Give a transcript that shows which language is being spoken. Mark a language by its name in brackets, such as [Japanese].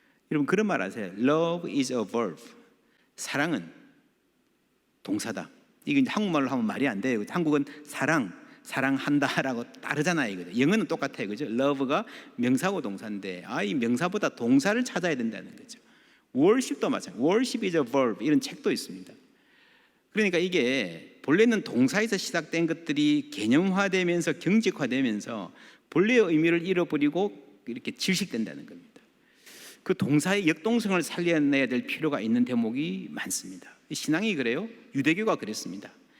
[Korean] 여러분 그런 말 아세요? [English] Love is a verb. [Korean] 사랑은 동사다. 이게 한국말로 하면 말이 안 돼요. 한국은 사랑한다라고 따르잖아요. 영어는 똑같아요, 그죠? Love가 명사고 동사인데 이 명사보다 동사를 찾아야 된다는 거죠. worship도 마찬가지. [English] Worship is a verb [Korean] 이런 책도 있습니다. 그러니까 이게 본래는 동사에서 시작된 것들이 개념화되면서 경직화되면서 본래의 의미를 잃어버리고 이렇게 질식된다는 겁니다. 그 동사의 역동성을 살려내야 될 필요가 있는 대목이 많습니다. 신앙이 그래요? 유대교가 그랬습니다.